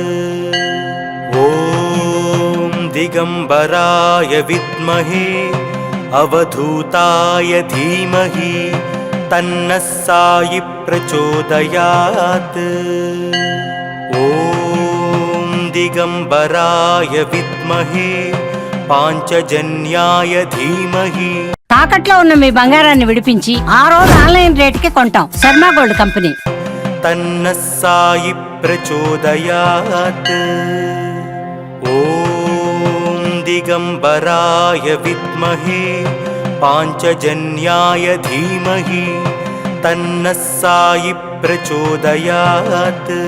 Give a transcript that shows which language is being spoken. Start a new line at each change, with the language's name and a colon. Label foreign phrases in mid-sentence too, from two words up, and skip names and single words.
Sanskrit: ॐ दिगंबराय विद्महे अवधूताय धीमहि तन्नः साई प्रचोदयात्। ॐ दिगंबराय विद्महे पांचजन्याय धीमहि।
Telugu: తాకట్లో ఉన్న మీ బంగారాన్ని విడిపించి ఆ రోజు ఆన్లైన్ రేటుకి కొంటాం. శర్మ గోల్డ్ కంపెనీ.
Sanskrit: तन्नः साई प्रचोदयात्। ॐ दिगंबराय विद्महे पांचजन्याय धीमहि तन्नः साई प्रचोदयात्।